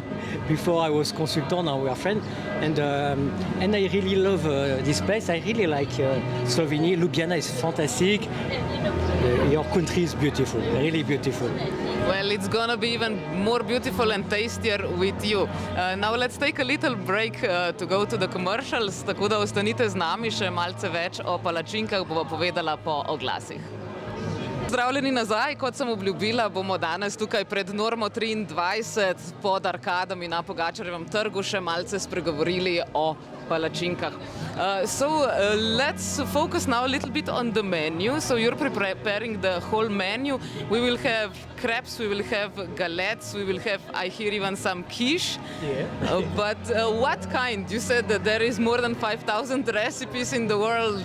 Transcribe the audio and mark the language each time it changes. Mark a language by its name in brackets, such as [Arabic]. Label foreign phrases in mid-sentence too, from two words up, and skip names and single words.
[English] Before I was consultant, now we are friends. And I really love this place. I really like Slovenia. Ljubljana is fantastic. Your country is beautiful, really beautiful. Well, it's gonna be even more beautiful and tastier with you. Now let's take a little break to go to the commercials, [Slovenian] tako da ostanite z nami, še malce več o palačinkah bova povedala po oglasih. Pozdravljeni nazaj, kot sem obljubila, bomo danes tukaj pred Normo 23 pod arkadami na Pogačarjevem trgu še malce spregovorili o palačinkah. [English] Let's focus now a little bit on the menu. So you're preparing the whole menu. We will have crepes, we will have galettes, we will have, I hear, even some quiche. Yeah. But what kind? You said that there is more than 5,000 recipes in the world.